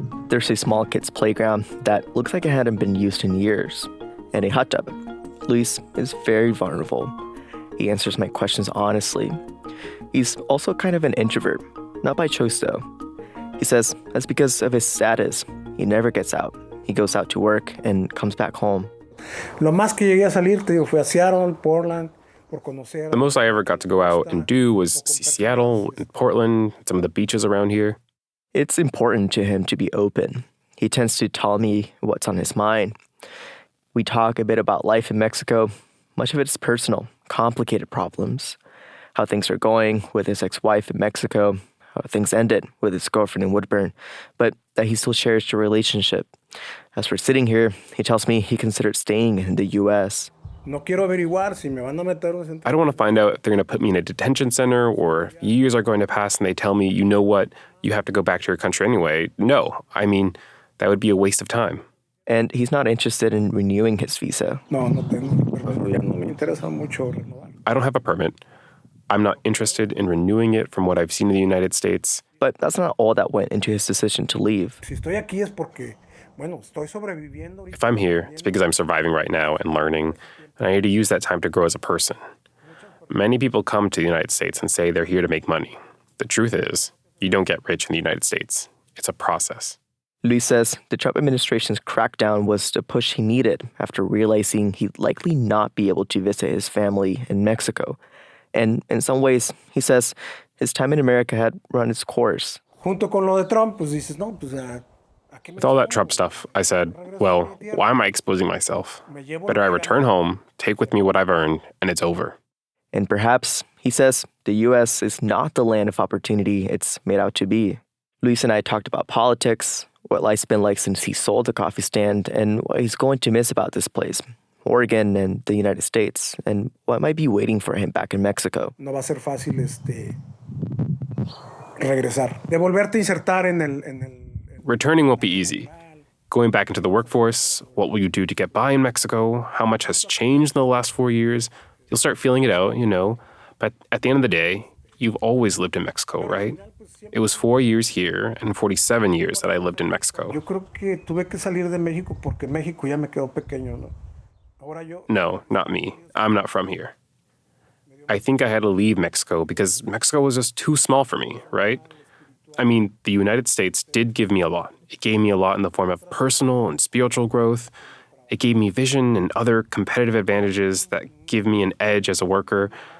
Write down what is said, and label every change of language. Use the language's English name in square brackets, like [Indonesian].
[English] There's a small kid's playground that looks like it hadn't been used in years, and a hot tub. Luis is very vulnerable. He answers my questions honestly. He's also kind of an introvert, not by choice though. He says that's because of his status. He never gets out. He goes out to work and comes back home. [Spanish] Lo más que llegué a salir, te digo, fui a Seattle, Portland, por conocer. [English] The most I ever got to go out and do was see Seattle and Portland, some of the beaches around here. It's important to him to be open. He tends to tell me what's on his mind. We talk a bit about life in Mexico. Much of it's personal, complicated problems. How things are going with his ex-wife in Mexico, how things ended with his girlfriend in Woodburn, but that he still shares the relationship. As we're sitting here, he tells me he considered staying in the U.S. [Spanish] No quiero averiguar si me van a meter un [English] I don't want to find out if they're going to put me in a detention center or if years are going to pass and they tell me, you know what, you have to go back to your country anyway. No, I mean, that would be a waste of time. And he's not interested in renewing his visa. [Spanish] No tengo. No me interesa mucho renovar. [English] I don't have a permit. I'm not interested in renewing it from what I've seen in the United States. But that's not all that went into his decision to leave. [Spanish] Si estoy aquí es porque, bueno, estoy sobreviviendo. [English] If I'm here, it's because I'm surviving right now and learning, and I need to use that time to grow as a person. Many people come to the United States and say they're here to make money. The truth is, you don't get rich in the United States. It's a process. Luis says the Trump administration's crackdown was the push he needed after realizing he'd likely not be able to visit his family in Mexico. And in some ways, he says, his time in America had run its course. [Spanish] Junto con lo de Trump, pues dices, no, pues [English] With all that Trump stuff, I said, well, why am I exposing myself? Better I return home, take with me what I've earned, and it's over. And perhaps, he says, the U.S. is not the land of opportunity it's made out to be. Luis and I talked about politics, what life's been like since he sold the coffee stand, and what he's going to miss about this place, Oregon and the United States, and what might be waiting for him back in Mexico. [Spanish] No va a ser fácil regresar. De volverte a insertar en el. [English] Returning won't be easy. Going back into the workforce, what will you do to get by in Mexico? How much has changed in the last 4 years? You'll start feeling it out, you know. But at the end of the day, you've always lived in Mexico, right? It was 4 years here and 47 years that I lived in Mexico. [Spanish] Yo creo que tuve que salir de México porque México ya me quedó pequeño, ¿no? [English] No, not me. I'm not from here. I think I had to leave Mexico because Mexico was just too small for me, right? I mean, the United States did give me a lot. It gave me a lot in the form of personal and spiritual growth. It gave me vision and other competitive advantages that give me an edge as a worker.